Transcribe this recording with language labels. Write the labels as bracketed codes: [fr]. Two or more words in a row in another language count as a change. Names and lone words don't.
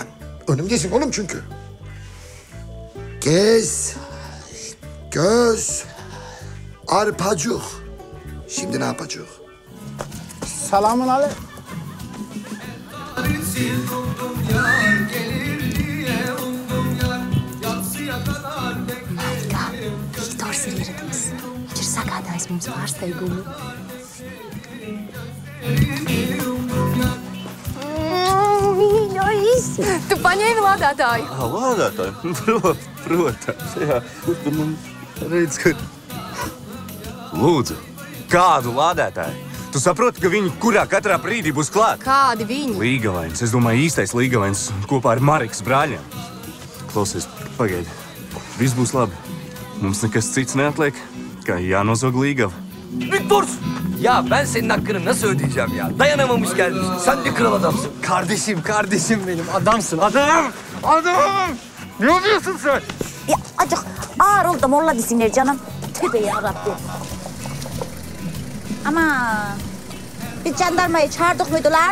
[tr] Önümdesin oğlum çünkü. Gez, göz, arpacık. Şimdi ne yapacak? Selamun aleyküm. [lv] Viktor Sirleridis. Ir sagādājis mums pārsteigumu. Tu paņēmi lādētāju? Lādētāju? Protams, jā. Tu man redz, ka... Lūdzu, kādu lādētāju? Tu saproti, ka viņi katrā brīdī būs klāt? Kādi viņi? Līgavains. Es domāju, īstais Līgavains kopā ar Marikas brāļiem. Klausies, pagaidi. Viss būs labi. Mums nekas cits neatliek, kā jānozog Līgava. Viktor! [tr] Ya ben senin hakkını nasıl ödeyeceğim ya? Dayanamamış gelmiş. Sen de kral adamsın. Kardeşim benim. Adamsın. Adam! Ne yapıyorsun sen? Ya acık ağır oldu molla desinler canım. Tövbe yarabbim. Ama biz jandarmayı çağırdık mıydı lan?